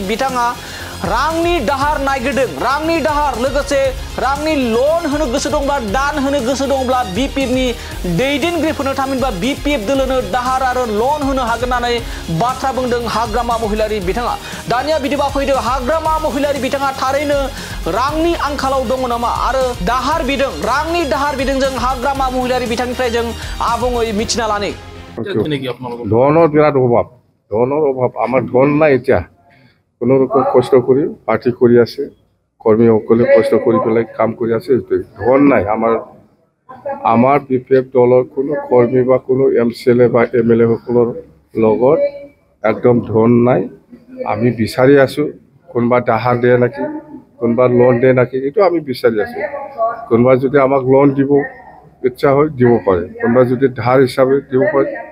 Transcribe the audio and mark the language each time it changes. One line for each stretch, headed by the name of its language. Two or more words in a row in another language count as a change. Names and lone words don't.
Bodo: बिथाङा रांनि दाहार नागिरदों रांनि दाहार लोगोसे रांनि लन होनो गोसो दंब्ला दान होनो गोसो दंब्ला BPF नि दैदेनगिरिफोरनो थामहिनबा BPF दोलोनो दाहार आरो लन होनो हागोन होननानै बाथ्रा बुंदों हाग्रामा महिलारि बिथाङा दानिया बिदिबा फैदो हाग्रामा महिलारि बिथाङा थारैनो रांनि आंखालाव दङ नामा आरो रांनि दाहार बिदों जों हाग्रामा महिलारि बिथांनिफ्राय जों आबुङै मिथिना लानो
Assamese: ধনৰ বিৰাট অভাৱ আমাৰ ধন নাই এতিয়া কোনো ৰকম কষ্ট কৰি পাৰ্টি কৰি আছে কৰ্মীসকলে কষ্ট কৰি পেলাই কাম কৰি আছে ধন নাই আমাৰ BPF দলৰ কোনো কৰ্মী বা কোনো MCLA বা MLA সকলৰ লগত একদম ধন নাই আমি বিচাৰি আছো কোনোবা দাহাৰ দিয়ে নেকি কোনোবা লোন দিয়ে নেকি এইটো আমি বিচাৰি আছো কোনোবা যদি আমাক লোন দিব ইচ্ছা হয় দিব পাৰে কোনোবা যদি ধাৰ হিচাপে দিব পাৰে